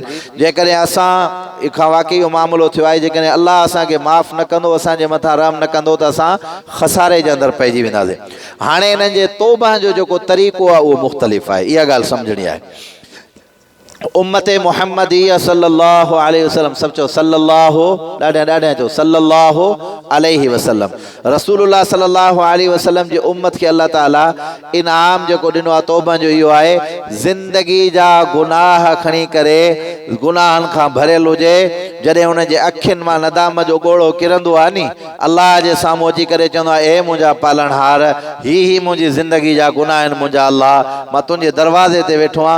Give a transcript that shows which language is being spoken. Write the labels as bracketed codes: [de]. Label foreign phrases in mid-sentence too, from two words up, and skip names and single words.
[sd] जेकॾहिं असां खां वाकई इहो मामलो थियो आहे, जेकॾहिं अल्लाह असांखे माफ़ न कंदो, असांजे मथां रहम न कंदो त असां ख़सारे जे अंदरि पइजी वेंदासीं। हाणे इन्हनि जे तौबा जो जेको तरीक़ो आहे उहो मुख़्तलिफ़ आहे, इहा ॻाल्हि सम्झणी आहे। [ar] أمة محمدية صلى الله عليه وسلم [sd] सब चो सल्लल्लाहु ॾाढा चो [ar] صلى الله عليه وسلم رسول الله صلى الله عليه وسلم [sd] जी उम्मत खे अल्लाह ताला इनाम जेको ॾिनो आहे तौबा जो इहो आहे ज़िंदगी जा गुनाह खणी करे गुनाहनि खां भरियल हुजे। जॾहिं हुन जे अखियुनि मां नदाम जो ॻोढ़ो किरंदो आहे नी, अल्लाह जे साम्हूं अची करे चवंदो आहे ए मुंहिंजा पालनहार ही मुंहिंजी ज़िंदगी जा गुनाह आहिनि, मुंहिंजा अल्लाह मां तुंहिंजे दरवाज़े ते वेठो आहियां।